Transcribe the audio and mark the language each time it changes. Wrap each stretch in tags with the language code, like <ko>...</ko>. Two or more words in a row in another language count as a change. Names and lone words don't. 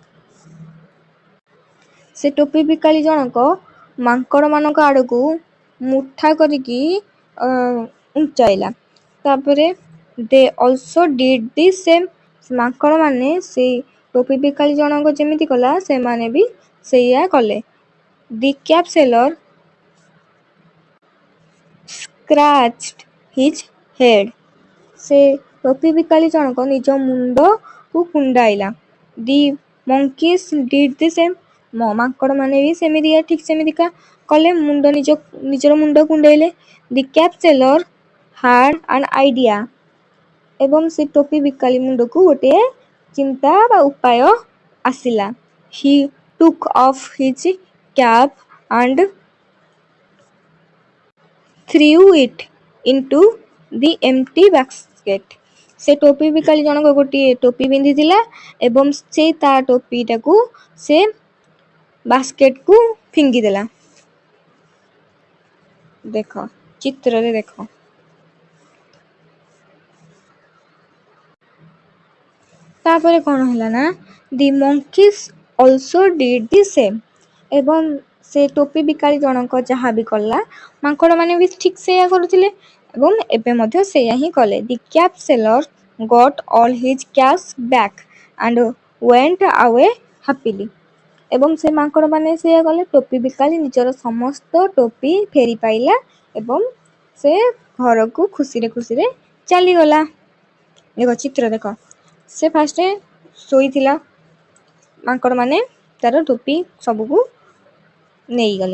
<or>ସେ ଟୋପି ବିକାଳି ଜଣକ ମାଙ୍କଡ଼ମାନଙ୍କ ଆଡ଼କୁ ମୁଠା କରିକି ଉଞ୍ଚାଇଲା। ତାପରେ</or> <en>they also did the same.</en> <or>ମାଙ୍କଡ଼ମାନେ ସେଇ ଟୋପି ବିକାଳି ଜଣକ ଯେମିତି କଲା ସେମାନେ ବି ସେଇଆ କଲେ।</or> <en>The cap seller scratched his head.</en> <or>ସେ ଟୋପି ବିକାଳି ଜଣକ ନିଜ ମୁଣ୍ଡକୁ କୁଣ୍ଡାଇଲା।</or> <en>The monkeys did the same.</en> <or>ମାଙ୍କଡ଼ମାନେ ବି ସେମିତିକା ଠିକ୍ ସେମିତିକା କଲେ, ନିଜର ମୁଣ୍ଡ କୁଣ୍ଡେଇଲେ।</or> <en>The cap seller had an idea.</en> <or>ଏବଂ ସେ ଟୋପି ବିକାଳି ମୁଣ୍ଡକୁ ଗୋଟିଏ ଚିନ୍ତା ବା ଉପାୟ ଆସିଲା।</or> <en>He took off his cap and threw it into the empty basket.</en> <or>ସେ ଟୋପି ବିକାଳି ଜଣକ ଗୋଟିଏ ଟୋପି ପିନ୍ଧିଥିଲା ଏବଂ ସେ ତା ଟୋପିଟାକୁ ସେ ବାସ୍କେଟକୁ ଫିଙ୍ଗିଦେଲା। ଦେଖ ଚିତ୍ରରେ ଦେଖ। ତାପରେ କ'ଣ ହେଲା ନା</or> <en>the monkeys also did the same.</en> <or>ଏବଂ ସେ ଟୋପି ବିକାଳି ଜଣକ ଯାହା ବି କଲା ମାଙ୍କଡ଼ମାନେ ବି ଠିକ୍ ସେଇଆ କରୁଥିଲେ ଏବଂ ଏବେ ମଧ୍ୟ ସେଇଆ ହିଁ କଲେ।</or> <en>The cap seller got all his caps back and went away happily.</en> <or>ଏବଂ ସେ ମାଙ୍କଡ଼ମାନେ ସେଇଆ କଲେ। ଟୋପି ବିକାଳି ନିଜର ସମସ୍ତ ଟୋପି ଫେରି ପାଇଲା ଏବଂ ସେ ଘରକୁ ଖୁସିରେ ଖୁସିରେ ଚାଲିଗଲା। ଦେଖ ଚିତ୍ର ଦେଖ। ସେ ଫାଷ୍ଟ ଶୋଇଥିଲା, ମାଙ୍କଡ଼ମାନେ ତାର ଟୋପି ସବୁକୁ ନେଇଗଲେ।</or>